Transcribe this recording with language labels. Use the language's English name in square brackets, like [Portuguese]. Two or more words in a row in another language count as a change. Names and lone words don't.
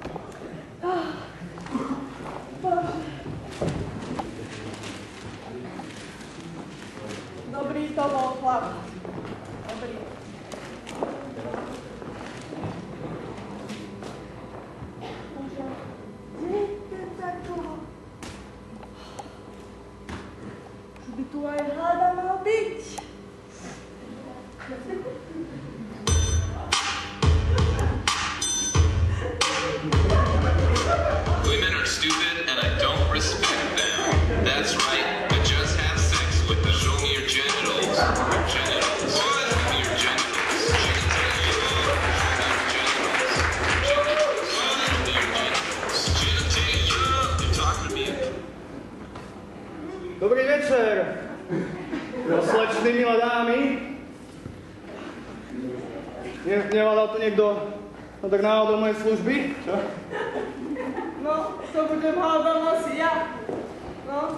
[Slovak] Bože. Dobrý to bol chlap. Dobrý. Bože, kde je ten takého? Už by tu aj hľada mal byť. [English] Women are stupid and I don't respect them. That's right, but just have sex with them. Show me your genitals. Your genitals. Show me your genitals. You're talking to me. [Slovak] Dobrý večer, slečny, milé dámy. Nevádal tu niekto tak náhodou mojej služby? Čo? No, to budem hádam asi ja. No.